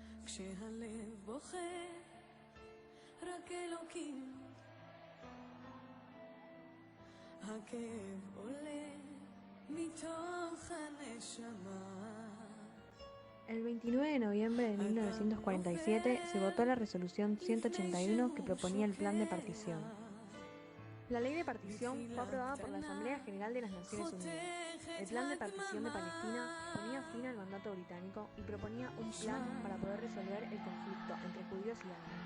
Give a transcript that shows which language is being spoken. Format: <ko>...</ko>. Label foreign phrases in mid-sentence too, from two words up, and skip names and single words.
<he>כשהלב בוכה, רק אלוקים. הכאב עולה מתוך הנשמה.</he> <es>El 29 de noviembre de 1947 se votó la resolución 181 que proponía el plan de partición. La ley de partición fue aprobada por la Asamblea General de las Naciones Unidas. El plan de partición de Palestina ponía fin al mandato británico y proponía un plan para poder resolver el conflicto entre judíos y árabes.</es>